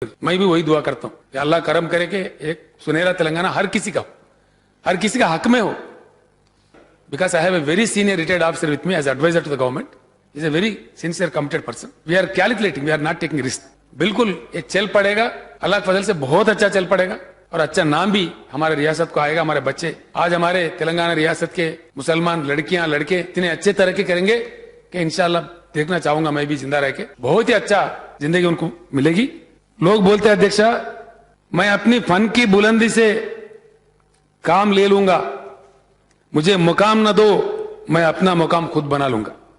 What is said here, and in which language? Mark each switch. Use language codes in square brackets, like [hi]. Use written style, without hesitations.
[hi] मैं भी वही दुआ करता हूं कि अल्लाह करम करे कि एक सुनहरा तेलंगाना हर किसी का हक में हो. [en] Because I have a very senior retired officer with me as advisor to the government. He is a very sincere, committed person. We are calculating, we are not taking risk. [hi] बिल्कुल ये चल पड़ेगा, अल्लाह के फजल से बहुत अच्छा चल पड़ेगा और अच्छा नाम भी हमारे रियासत को आएगा. हमारे बच्चे आज हमारे तेलंगाना रियासत के मुसलमान लड़कियां लड़के इतने अच्छे तरक्की करेंगे कि इंशाल्लाह देखना चाहूंगा मैं भी जिंदा रह के. बहुत ही अच्छा जिंदगी उनको मिलेगी. लोग बोलते हैं अध्यक्षा मैं अपनी फन की बुलंदी से काम ले लूंगा, मुझे मुकाम न दो, मैं अपना मुकाम खुद बना लूंगा.